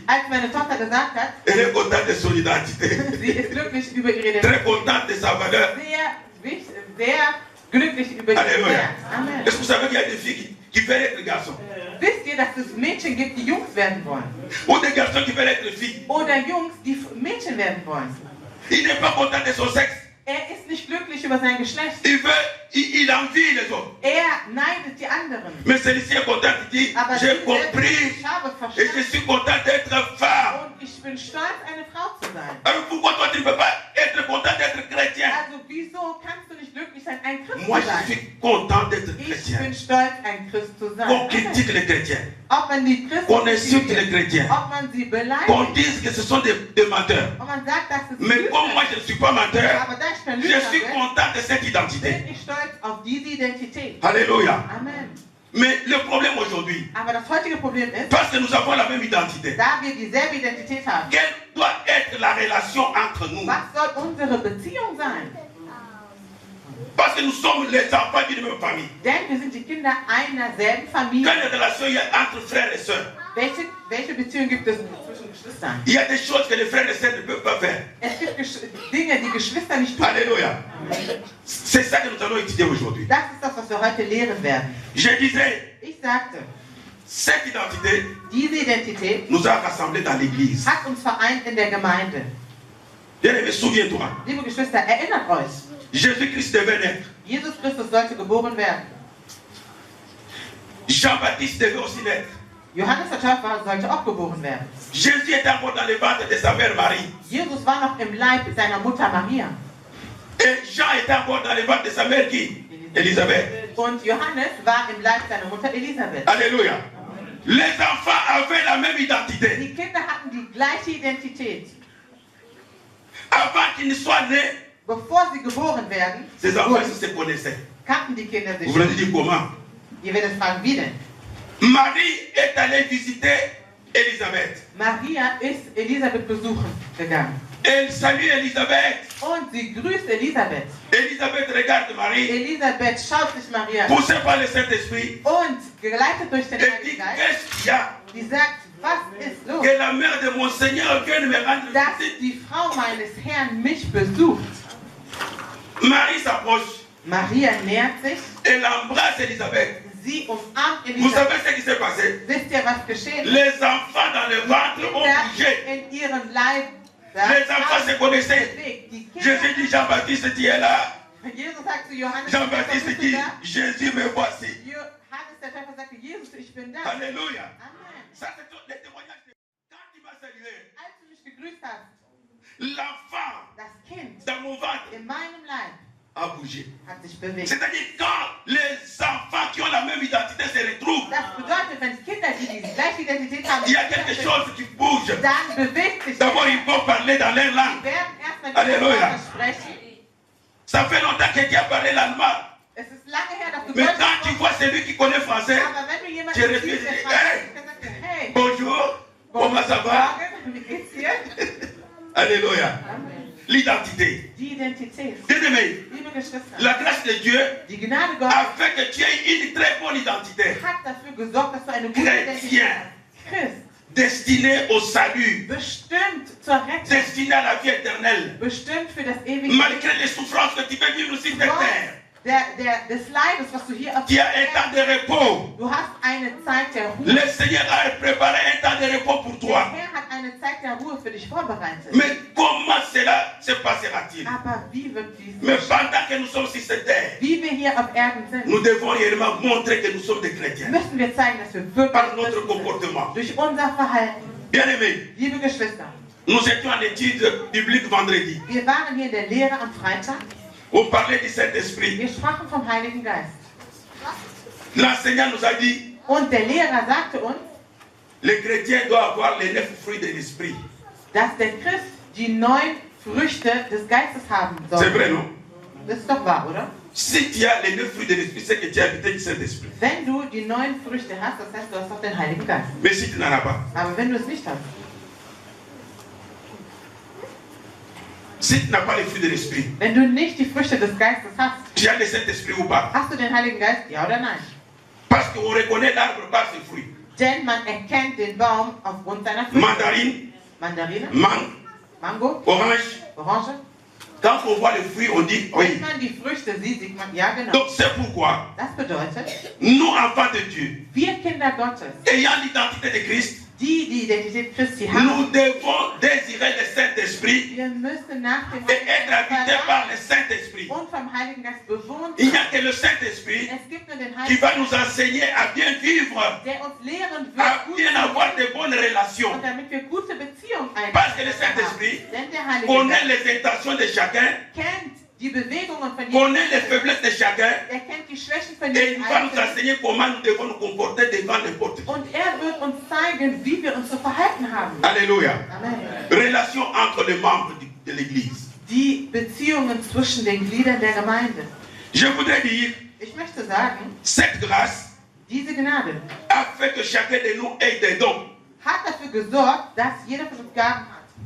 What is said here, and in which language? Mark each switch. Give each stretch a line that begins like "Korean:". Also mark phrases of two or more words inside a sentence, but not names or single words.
German: als meine Tochter gesagt hat,
French: elle est contente de son identité.
German: sie ist glücklich über ihre Identität.
French: Très contente de sa valeur.
German: Sehr glücklich über ihren
French: Alléluia.
German: Wert. Amen.
French: Est-ce que vous savez qu'il y a des filles qui veulent être garçons?
German: Wisst ihr, dass es Mädchen gibt, die Jungs werden wollen?
French: Ou des garçons qui veulent être filles?
German: Oder Jungs, die Mädchen werden wollen?
French: Il n'est pas content de son sexe.
German: Er ist nicht glücklich über sein Geschlecht.
French: Il envie les autres.
German: Er neidet die anderen.
French: Mais celui-ci est content, il dit,
German: Aber
French: j'ai
German: sie
French: compris
German: selbst, ich habe
French: et je
German: verstanden
French: suis content d'être femme.
German: und ich bin stolz, eine Frau zu sein.
French: Alors pourquoi toi tu ne peux pas être content d'être chrétien?
German: Also wieso kannst du nicht glücklich sein, ein Christ
French: Moi
German: zu
French: je
German: sein?
French: suis content d'être
German: Ich
French: chrétien.
German: bin stolz, ein Christ zu sein.
French: Qu'on critique les chrétiens,
German: Ob man die Christen
French: qu'on insulte les
German: kritisiert,
French: chrétiens,
German: ob man sie
French: qu'on
German: beleidigt,
French: dise que ce sont des menteurs.
German: ob man sagt, dass es
French: Mais
German: Lügner
French: comme moi
German: sind.
French: je ne suis pas menteur,
German: Aber da ich kein
French: je
German: Lügner
French: suis
German: bin,
French: content de cette identité.
German: bin ich stolz auf diese Identität.
French: Alléluia. Amen. Mais le problème aujourd'hui,
German: Aber das heutige Problem ist,
French: parce que nous avons la même identité,
German: da wir dieselbe Identität haben,
French: quelle doit être la relation entre nous?
German: was soll unsere Beziehung sein?
French: Parce que nous sommes les enfants d'une même famille.
German: Denn wir sind die Kinder einer selben Familie.
French: Quelle relation il y a entre frères et sœurs?
German: Welche Beziehung gibt es zwischen Geschwistern?
French: Il y a des choses que les frères et sœurs ne peuvent pas faire.
German: Es gibt Dinge, die Geschwister nicht tun.
French: Alléluia. C'est ça que nous allons étudier aujourd'hui.
German: Das ist das, was wir heute lehren werden.
French: Je disais,
German: Ich sagte,
French: cette identité
German: diese Identität
French: nous a rassemblés dans l'église.
German: hat uns vereint in der Gemeinde.
French: Bien-aimé, souviens-toi.
German: Liebe Geschwister, erinnert euch,
French: Jésus-Christ devait naître.
German: Jesus Christus sollte geboren werden.
French: Jean-Baptiste devait aussi naître.
German: Johannes der Täufer sollte auch geboren werden.
French: Jésus était encore dans le ventre de sa mère Marie.
German: Jesus war noch im Leib seiner Mutter Maria.
French: Et Jean était encore dans le ventre de sa mère qui? Élisabeth.
German: Und Johannes war im Leib seiner Mutter Elisabeth.
French: Alléluia. Les enfants avaient la même identité.
German: Die Kinder hatten die gleiche Identität.
French: Avant qu'ils ne soient nés,
German: Bevor sie geboren werden,
French: ces enfants se connaissaient.
German: kannten die Kinder sich
French: Vous voulez
German: schon.
French: dire comment?
German: Ihr werdet fragen, wie denn?
French: Marie est allée visiter Élisabeth.
German: Maria ist Elisabeth besuchen gegangen.
French: Elle salue Élisabeth.
German: Und sie grüßt Elisabeth.
French: Élisabeth regarde Marie,
German: Elisabeth schaut sich Maria an.
French: poussée par le Saint-Esprit,
German: Und geleitet durch den
French: et dit,
German: Heiligen Geist,
French: qu'est-ce qu'il y a?
German: die sagt, was ist los?
French: Que la mère de mon Seigneur vienne me rendre
German: Dass
French: visite.
German: die Frau meines Herrn mich besucht.
French: Marie s'approche,
German: Maria nähert sich,
French: elle embrasse Élisabeth.
German: sie umarmt
French: Vous
German: Elisabeth.
French: savez ce qui s'est passé?
German: Wisst ihr, was geschehen ist?
French: Les enfants dans le ventre ont
German: Kinder
French: bougé.
German: in ihrem Leib.
French: Les enfants se connaissaient.
German: bewegt. Die Kinder,
French: Jésus dit, Jean-Baptiste, tu es là.
German: Jesus sagt zu Johannes,
French: Jean-Baptiste
German: bist
French: dit,
German: du da?
French: Jésus, me voici.
German: Johannes der Täufer sagte, Jesus, ich bin da.
French: Alléluia. Amen. Ça, c'est tout le témoignage. Quand il m'a salué,
German: Als du mich gegrüßt hast,
French: l'enfant
German: das Kind
French: dans mon ventre
German: in meinem Leib
French: a bougé.
German: hat sich bewegt.
French: C'est-à-dire, quand les enfants qui ont la même identité se retrouvent,
German: Das bedeutet, wenn Kinder, die die gleiche Identität haben,
French: il y a quelque chose qui bouge.
German: dann bewegt sich
French: D'abord,
German: etwas.
French: ils vont parler dans leur
German: Sie
French: langue.
German: werden erstmal
French: Alléluia.
German: die Sprache sprechen.
French: Ça fait longtemps que tu as parlé l'allemand.
German: Es ist lange her, dass du
French: Mais
German: Deutsch
French: quand tu
German: gesprochen
French: vois celui qui connaît français,
German: hast. Aber wenn du jemanden
French: tu
German: siehst,
French: refuses.
German: der
French: Hey,
German: Französisch gesagt hat,
French: hey, bonjour, comment ça va?
German: wie geht's dir?
French: Alléluia. Amen. L'identité.
German: Die Identität.
French: Bien-aimé,
German: Liebe Geschwister,
French: la grâce de Dieu
German: die Gnade Gottes
French: a fait que tu aies une très bonne identité.
German: hat dafür gesorgt, dass du eine gute
French: Chrétien.
German: Identität hast. Christ,
French: Destinée au salut.
German: bestimmt zur Rettung,
French: Destinée à la vie éternelle.
German: bestimmt für das ewige
French: Malgré les souffrances que tu peux vivre sur cette terre,
German: des Leibes, was du hier auf
French: tu as un temps de repos.
German: Du hast eine Zeit der Ruhe.
French: Le Seigneur a préparé un temps de repos pour
German: Der
French: toi.
German: Herr hat eine Zeit der Ruhe für dich vorbereitet.
French: Mais comment cela se passera-t-il?
German: Aber wie wird dies
French: Mais
German: geschehen?
French: pendant que nous sommes sur cette terre,
German: Wie wir hier auf Erden sind,
French: nous devons réellement montrer que nous sommes des chrétiens
German: müssen wir zeigen, dass wir wirklich
French: par notre
German: Christen sind.
French: comportement.
German: Durch unser Verhalten.
French: Bien-aimés,
German: Liebe Geschwister,
French: nous étions en étude biblique vendredi.
German: wir waren hier in der Lehre am Freitag.
French: On parlait du Saint-Esprit.
German: Wir sprachen vom Heiligen Geist.
French: L'enseignant nous a dit,
German: Und der Lehrer sagte uns,
French: les chrétiens doivent avoir les 9 fruits de l'Esprit.
German: dass der Christ die 9 Früchte des Geistes haben
French: C'est
German: soll.
French: vrai, non?
German: Das ist doch wahr, oder?
French: Si tu as les 9 fruits de l'Esprit, c'est que tu as habité du Saint-Esprit.
German: Wenn du die 9 Früchte hast, das heißt, du hast doch den Heiligen Geist.
French: Mais si tu n'en as pas,
German: Aber wenn du es nicht hast,
French: si tu n'as pas les fruits de l'Esprit,
German: wenn du nicht die Früchte des Geistes hast,
French: tu as le Saint-Esprit ou pas?
German: hast du den Heiligen Geist, ja oder nein?
French: Parce qu'on reconnaît l'arbre par ses fruits.
German: Denn man erkennt den Baum aufgrund seiner Früchte.
French: Mandarine,
German: Mandarine,
French: mangue,
German: Mango,
French: orange.
German: Orange.
French: Quand on voit les fruits, on dit
German: Wenn
French: oui.
German: man die Früchte sieht, sieht man, ja genau.
French: Donc c'est pourquoi
German: Das bedeutet,
French: nous, enfants de Dieu,
German: wir Kinder Gottes,
French: ayant l'identité de Christ,
German: die die Identität Christi haben,
French: nous devons désirer le Saint-Esprit
German: wir müssen nach dem
French: et être
German: Heiligen
French: habités
German: Geist
French: par le
German: verlangen
French: Saint-Esprit.
German: und vom Heiligen Geist bewohnt
French: Il n'y a
German: sein.
French: que le Saint-Esprit
German: Es gibt nur den
French: qui
German: Heiligen
French: va
German: Geist,
French: nous enseigner à bien vivre,
German: der uns lehren
French: à
German: wird, gut
French: bien
German: zu
French: avoir de
German: leben
French: bonnes relations.
German: und damit wir gute Beziehungen
French: Parce que le
German: einhalten.
French: Saint-Esprit
German: Denn der Heilige
French: connaît
German: Geist
French: les intentions de chacun,
German: kennt die Bewegungen von jedem
French: connaît les
German: Menschen.
French: faiblesses de chacun,
German: Er kennt die Schwächen von
French: et
German: jedem
French: il va nous
German: Einzelnen.
French: enseigner comment nous devons nous comporter devant n'importe qui.
German: Und er wird uns zeigen, wie wir uns zu verhalten haben.
French: Alléluia. Amen. Relation entre les membres de l'Église.
German: Die Beziehungen zwischen den Gliedern der Gemeinde.
French: Je voudrais dire,
German: Ich möchte sagen,
French: cette grâce
German: diese Gnade
French: a fait que chacun de nous ait des dons.
German: hat dafür gesorgt, dass jeder von uns Gaben hat.